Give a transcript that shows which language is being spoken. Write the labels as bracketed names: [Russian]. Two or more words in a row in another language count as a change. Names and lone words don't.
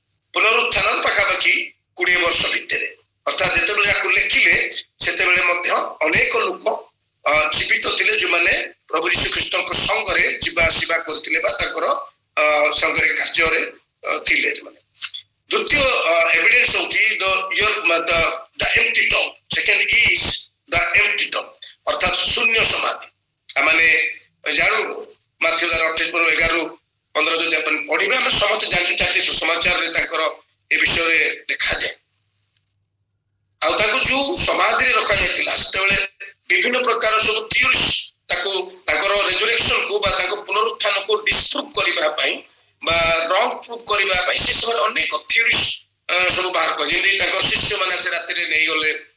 [Odia] ପୁନରୁତ୍ଥାନ ପାଖାପାଖି 20 ବର୍ଷ ଭିତରେ, ଅର୍ଥାତ୍ ଯେତେବେଳେ ୟାକୁ ଲେଖିଲେ ସେତେବେଳେ ମଧ୍ୟ ଅନେକ ଲୋକ ଜୀବିତ ଥିଲେ ଯୋଉମାନେ ପ୍ରଭୁ ଯୀଶୁ ଖ୍ରୀଷ୍ଟଙ୍କ ସଙ୍ଗରେ ଯିବା ଆସିବା କରୁଥିଲେ ବା ତାଙ୍କର ସଙ୍ଗରେ କାର୍ଯ୍ୟରେ ଥିଲେ। ଦ୍ୱିତୀୟ ଏଭିଡେନ୍ସ ହଉଛି [English] the empty tomb, second is the empty tomb, [Odia] ଅର୍ଥାତ୍ ଶୂନ୍ୟ ସମାଧି। ଆମେ ଜାଣୁ ମାଥ୍ୟୁ 28:11-15 ଯଦି ଆପଣ ପଢିବେ, ଆମେ ସମସ୍ତେ ଜାଣିଛୁ, 4ଟି ସୁସମାଚାରରେ ତାଙ୍କର ଏ ବିଷୟରେ ଲେଖାଯାଏ। ଆଉ ତାଙ୍କୁ ଯୋଉ ସମାଧିରେ ରଖାଯାଇଥିଲା ସେତେବେଳେ ବିଭିନ୍ନ ପ୍ରକାର ସବୁ ଥିଓରି ତାକୁ ତାଙ୍କର ରେଜୁରେକ୍ସନକୁ ବା ତାଙ୍କ ପୁନରୁତ୍ଥାନକୁ ଡିସ୍ପ୍ରୁଭ୍ କରିବା ପାଇଁ ବା [English] wrong prove [Odia] କରିବା ପାଇଁ ସେ ସମୟରେ ଅନେକ ଥିଓରି ସବୁ ବାହାର କରି, ଯେମିତି ତାଙ୍କର ଶିଷ୍ୟମାନେ ସେ ରାତିରେ ନେଇଗଲେ।